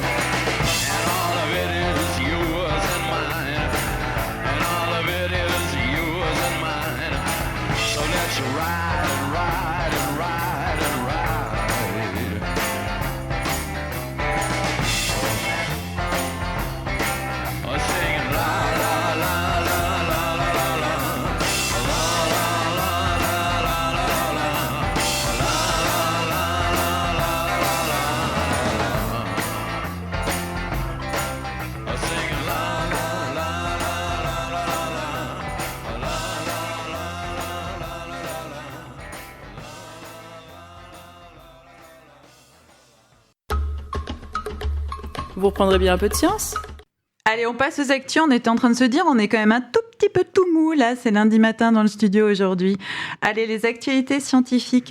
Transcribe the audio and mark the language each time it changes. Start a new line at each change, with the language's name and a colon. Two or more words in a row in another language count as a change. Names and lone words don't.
English: And all of it is yours and mine. And all of it is yours and mine. So let's ride and ride and ride and ride. Oh, singing la la la la la la la la. La la la la la la la la. La la la la la la la. Singing la la la la la la la la. La la la la la la la.
French: Vous reprendrez bien un peu de science ? Allez, on passe aux actus. On était en train de se dire, on est quand même un tout petit peu tout mou, là. C'est lundi matin dans le studio aujourd'hui. Allez, les actualités scientifiques.